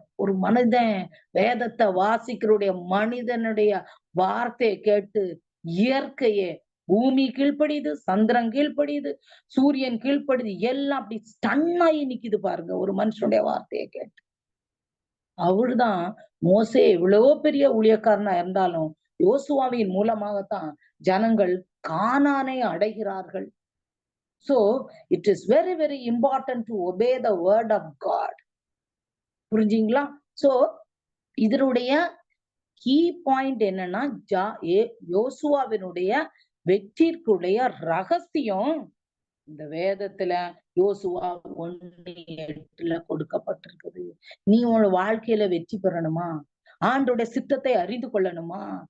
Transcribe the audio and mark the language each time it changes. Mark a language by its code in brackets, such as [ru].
[ta] ஒரு மனிதன் வேதத்தை வாசிக்கிறோடைய மனிதனுடைய வார்த்தையை கேட்டு இயற்கையே பூமி கீழ்ப்படியுது, சந்திரன் கீழ்ப்படியுது, சூரியன் கீழ்ப்படியுது, எல்லாம் அப்படி ஸ்டன்னாகி நிக்குது பாருங்க ஒரு மனுஷனுடைய வார்த்தையை கேட்டு. அவருதான் மோசே எவ்வளவோ பெரிய ஊழியக்காரனா இருந்தாலும் யோசுவாவின் மூலமாகத்தான் ஜனங்கள் கானானை அடைகிறார்கள். [en] So it is very very important to obey the word of God. [ta] புரிஞ்சுங்களா? So இதனுடைய கீ பாயிண்ட் என்னன்னா, யோசுவாவினுடைய வெற்றிக்குடைய ரகசியம் இந்த வேதத்துல யோசுவா 1:8 கொடுக்கப்பட்டிருக்குது. நீ உன் வாழ்க்கையில வெற்றி பெறணுமா? ஆண்டோட சித்தத்தை அறிந்து கொள்ளணுமா?